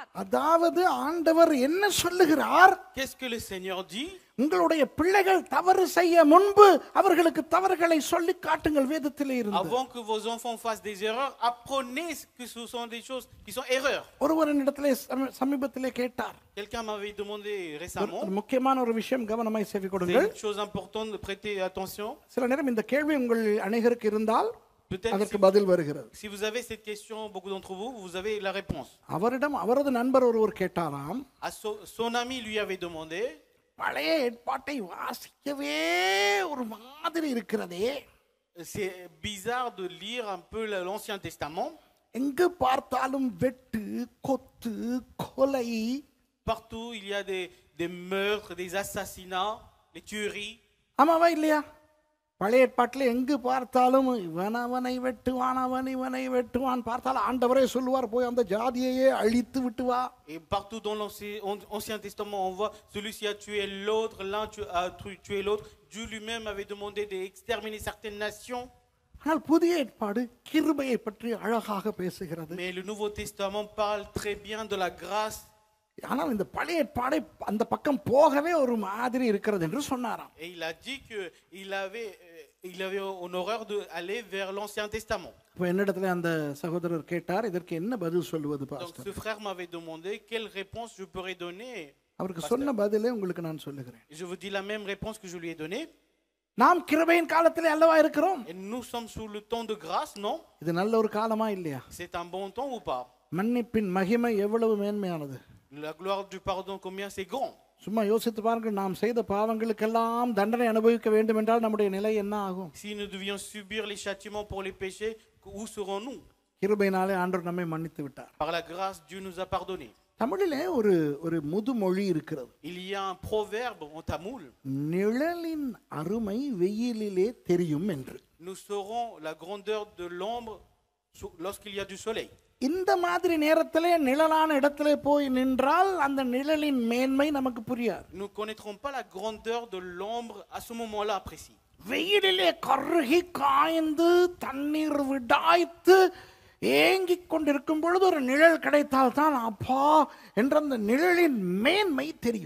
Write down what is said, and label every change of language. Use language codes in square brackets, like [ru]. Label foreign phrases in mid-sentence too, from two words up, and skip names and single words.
[ta] அதாவது ஆண்டவர் என்ன சொல்லுகிறார்? [fr] Qu'est-ce que le Seigneur dit? [ta] உங்களுடைய பிள்ளைகள் தவறு செய்ய முன்பு அவர்களுக்கு தவறுகளை சொல்லி காட்டுங்கள். வேதத்திலே இருந்து [fr] Avant que vos enfants fassent des erreurs, apprenez que ce sont des choses qui sont erreurs. [ta] ஒருவரிடத்திலே சமீபத்திலே கேட்டார். [fr] Quelqu'un m'avait demandé récemment, [ta] ஒரு முக்கியமான ஒரு விஷயம், கவனமாய் செவி [fr] c'est [ta] கொடுங்கள். [fr] une chose importante de prêter attention. [ta] சில நேரம் இந்த கேள்வி உங்கள் அநேகருக்கு இருந்தால் [fr] Peut-être [ta] அதற்கு பதில் வருகிறது. [fr] si vous avez cette question, beaucoup d'entre vous, vous avez la réponse. [ta] அவரிடம் அவரது நண்பர் ஒருவர் கேட்டாராம், [fr] À son ami lui avait demandé, [ta] பழைய ஏற்பாட்டை வாசிக்கவே ஒரு மாதிரி இருக்கிறதே, [fr] c'est bizarre de lire un peu l'Ancien Testament. [ta] எங்கு பார்த்தாலும் வெட்டு, கொத்து, கொலை. [fr] Partout, il y a des meurtres, des assassinats, des tueries. [ta] ஆமாவா இல்லையா? பழைய ஏற்பாட்டில் எங்கு பார்த்தாலும் இவனை வெட்டுவான், அவன் இவனை வெட்டுவான். பார்த்தாலும் ஆண்டவரே சொல்லுவார், போய் அந்த ஜாதியையே அழித்து விட்டு வா. [fr] Et partout dans l'Ancien Testament, on voit celui-ci a tué l'autre, l'un a tué l'autre. Dieu lui-même avait demandé d'exterminer certaines nations. [ta] ஆனால் புதிய ஏற்பாடு கிருபையை பற்றி அழகாக பேசுகிறது. [fr] Mais le Nouveau Testament parle très bien de la grâce. [ta] ஆனால் இந்த பழைய ஏற்பாடை அந்த பக்கம் போகவே ஒரு மாதிரி இருக்கிறது என்று சொன்னாராம். [fr] Et il a dit que il avait en horreur d'aller vers l'Ancien Testament. [ta] இப்போ என்னிடத்துல அந்த சகோதரர் கேட்டார், இதற்கு என்ன பதில் சொல்லுவது [fr] Donc [ta] பாஸ்டர்? [fr] ce frère m'avait demandé quelle réponse je pourrais donner. [ta] அவருக்கு சொன்ன பதிலே உங்களுக்கு நான் சொல்லுகிறேன். [fr] Je vous dis la même réponse que je lui ai donnée. [ta] நாம் கிருபையின் காலத்திலே அல்லவா இருக்கிறோம்? [fr] Et nous sommes sous le temps de grâce, non? [ta] இது நல்ல ஒரு காலமா இல்லையா? [fr] C'est un bon temps ou pas? [ta] மன்னிப்பின் மகிமை எவ்வளவு மேன்மையானது. [fr] La gloire du pardon, combien c'est grand. [ta] சும்மா யோசித்து பாருங்க, நாம் செய்த பாவங்களுக்கெல்லாம் தண்டனை அனுபவிக்க வேண்டும் என்றால் நம்முடைய நிலை என்ன ஆகும்? [fr] Si nous devions subir les châtiments pour les péchés, où serons-nous? [ta] கிருபையினாலே ஆண்டவர் நம்மை மன்னித்து விட்டார். [fr] Par la grâce, Dieu nous a pardonné. [ta] தமிழிலே ஒரு ஒரு முதுமொழி இருக்கிறது. [fr] Il y a un proverbe en tamoul. [ta] நிழலின் அருமை வெயிலிலே தெரியும் என்று. [fr] Nous saurons la grandeur de l'ombre lorsqu'il y a du soleil. [ta] இந்த மாதிரி நேரத்திலே நிழலான இடத்திலே போய் நின்றால் அந்த நிழலின் மேன்மை நமக்கு புரியாது. [fr] Nous ne connaîtrons pas la grandeur de l'ombre à ce moment-là précis. [ta] வெயிலிலே கருகி காய்ந்து தண்ணீர் விடாய்த்து ஏங்கிக் கொண்டிருக்கும் பொழுது ஒரு நிழல் கிடைத்தால் தான் அப்பா என்ற அந்த நிழலின் மேன்மை தெரியும்.